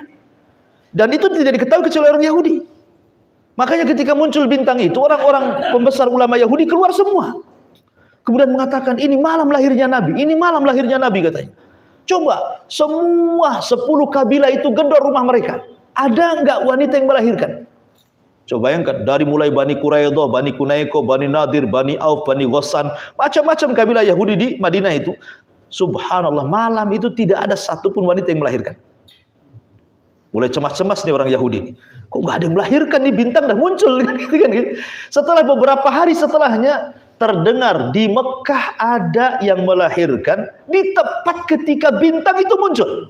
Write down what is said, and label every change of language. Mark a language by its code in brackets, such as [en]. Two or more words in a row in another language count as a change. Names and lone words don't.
[id] Dan itu tidak diketahui kecuali orang Yahudi. Makanya ketika muncul bintang itu, orang-orang pembesar ulama Yahudi keluar semua. Kemudian mengatakan, ini malam lahirnya Nabi, ini malam lahirnya Nabi katanya. Coba, semua 10 kabilah itu gedor rumah mereka. Ada enggak wanita yang melahirkan? Coba bayangkan, dari mulai Bani Quraidah, Bani Kunaiko, Bani Nadir, Bani Auf, Bani Ghassan, macam-macam kabilah Yahudi di Madinah itu. Subhanallah, malam itu tidak ada satupun wanita yang melahirkan. Mulai cemas-cemas nih orang Yahudi nih. Kok nggak ada yang melahirkan nih, bintang dah muncul kan gitu kan. Setelah beberapa hari setelahnya terdengar di Mekah ada yang melahirkan di tepat ketika bintang itu muncul.